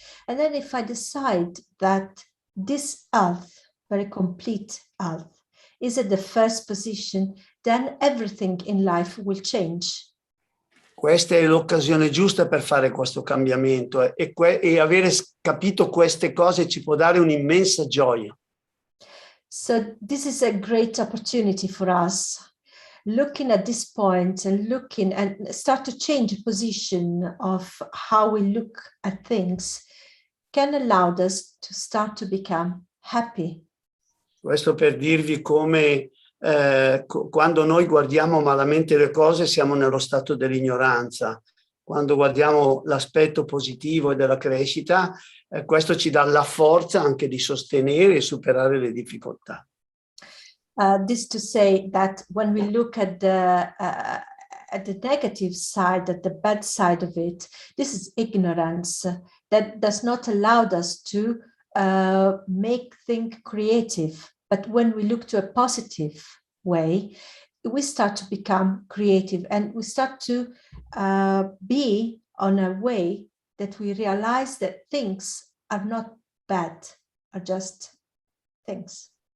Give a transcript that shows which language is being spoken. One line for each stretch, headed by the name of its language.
English: And then if I decide that this health, very complete health, is at the first position, then everything in life will change.
Italian: Questa è l'occasione giusta per fare questo cambiamento e avere capito queste cose ci può dare un'immensa gioia.
English: So this is a great opportunity for us. Looking at this point and looking and start to change the position of how we look at things can allow us to start to become happy.
Italian: Questo per dirvi come quando noi guardiamo malamente le cose siamo nello stato dell'ignoranza. Quando guardiamo l'aspetto positivo e della crescita, questo ci dà la forza anche di sostenere e superare le difficoltà.
English: This to say that when we look at the negative side, at the bad side of it, this is ignorance that does not allow us to make things creative. But when we look to a positive way, we start to become creative and we start to be on a way that we realize that things are not bad, are just things.